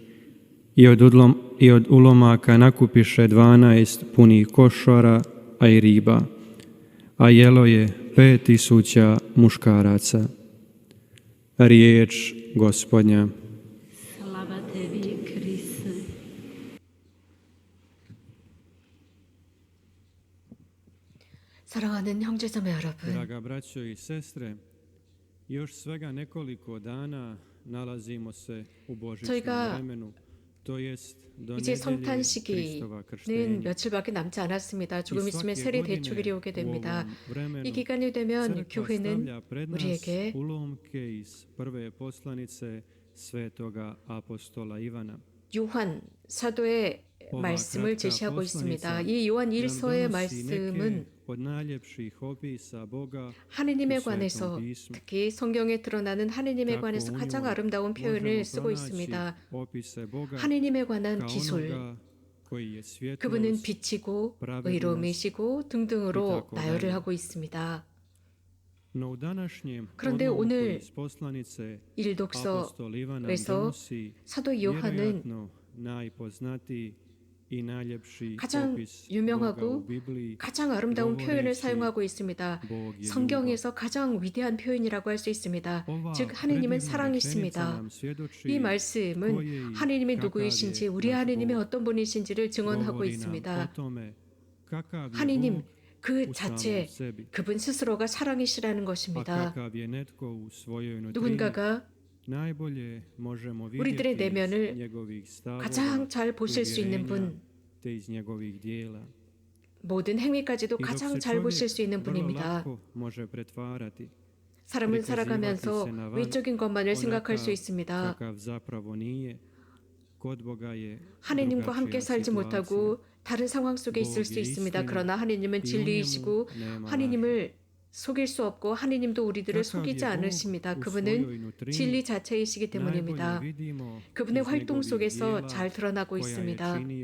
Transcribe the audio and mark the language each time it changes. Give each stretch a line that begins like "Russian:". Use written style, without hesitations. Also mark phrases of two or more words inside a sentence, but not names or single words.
Croatian: I od ulomaka nakupiše 12 punih košara, a i riba. A jelo je 5.000 muškaraca. Riječ Gospodnja. Slava tebi, Kriste.
Korean: 사랑하는 형제자매 여러분,
Croatian: Draga braćo i sestre, još svega nekoliko dana nalazimo se u božićnom
Korean: 저희가
Croatian: vremenu, to jest do
Korean: 이제
Croatian: nedjelje
Korean: 성탄
Croatian: Kristova
Korean: 시기는
Croatian: krštenja.
Korean: 며칠밖에 남지 않았습니다. 조금 있으면 세례 대축일이 오게 됩니다. 이 기간이 되면 교회는
Croatian: stavlja pred nas
Korean: 우리에게
Croatian: ulomke iz prve poslanice svetoga apostola Ivana.
Korean: 요한 사도의 말씀을 제시하고 있습니다. 이 요한 1서의 말씀은
Croatian: od najljepših opisa Boga
Korean: 하느님에
Croatian: u Svetom
Korean: 관해서,
Croatian: pismu.
Korean: 특히 성경에 드러나는 하느님에
Croatian: Tako
Korean: 관해서
Croatian: u
Korean: 가장
Croatian: njemu
Korean: 아름다운 표현을
Croatian: možemo
Korean: 쓰고
Croatian: pronaći
Korean: 있습니다.
Croatian: opise Boga
Korean: 하느님에 관한
Croatian: kao
Korean: 기술,
Croatian: onoga koji je svjetlost,
Korean: 그분은 빛이고 의로움이시고 등등으로 이타고 나열을 달리. 하고 있습니다.
Croatian: no u današnjem
Korean: 그런데
Croatian: odlomku
Korean: 오늘
Croatian: iz poslanice
Korean: 일독서에서
Croatian: apostol Ivan nam donosi
Korean: 사도 요한은
Croatian: vjerojatno najpoznatiji i najljepši
Korean: 가장
Croatian: opis Boga u
Korean: 유명하고
Croatian: Bibliji,
Korean: 가장 아름다운 표현을
Croatian: govoreći
Korean: 사용하고 있습니다.
Croatian: Bog je ljubav.
Korean: 성경에서 가장 위대한 표현이라고 할 수 있습니다.
Croatian: Ova
Korean: 즉 하느님은
Croatian: predivna rečenica
Korean: 사랑이십니다.
Croatian: nam svjedoči
Korean: 이 말씀은
Croatian: koji
Korean: 하느님이
Croatian: kakav
Korean: 누구이신지,
Croatian: je
Korean: 우리
Croatian: naš
Korean: 하느님이
Croatian: Bog.
Korean: 어떤 분이신지를 증언하고
Croatian: Govori nam
Korean: 있습니다.
Croatian: o tome kakav je
Korean: 하느님
Croatian: Bog
Korean: 그
Croatian: u samom
Korean: 자체,
Croatian: sebi,
Korean: 그분 스스로가 사랑이시라는
Croatian: a
Korean: 것입니다.
Croatian: kakav je netko u svojoj nutrini,
Korean: 누군가가
Croatian: najbolje možemo
Korean: 우리들의
Croatian: vidjeti iz
Korean: 내면을
Croatian: njegovih stavova,
Korean: 가장 잘 보실 수 있는
Croatian: uvjerenja,
Korean: 분,
Croatian: te iz njegovih dijela.
Korean: 모든 행위까지도
Croatian: I dok
Korean: 가장
Croatian: se
Korean: 잘 보실
Croatian: čovjek
Korean: 수 있는
Croatian: vrlo
Korean: 분입니다.
Croatian: lako može pretvarati,
Korean: 사람은
Croatian: prikazivati
Korean: 살아가면서
Croatian: se na van
Korean: 외적인 것만을 생각할 수
Croatian: onakav
Korean: 있습니다.
Croatian: kakav zapravo nije. Kod Boga je
Korean: 하느님과 함께
Croatian: drugačija
Korean: 살지
Croatian: situacija.
Korean: 못하고 다른 상황 속에 있을 수 있습니다. 그러나 하느님은 진리이시고 하느님을 속일 수 없고 하느님도 우리들을 속이지 않으십니다. 그분은 진리 자체이시기 때문입니다. 그분의 활동 속에서 잘 드러나고 있습니다.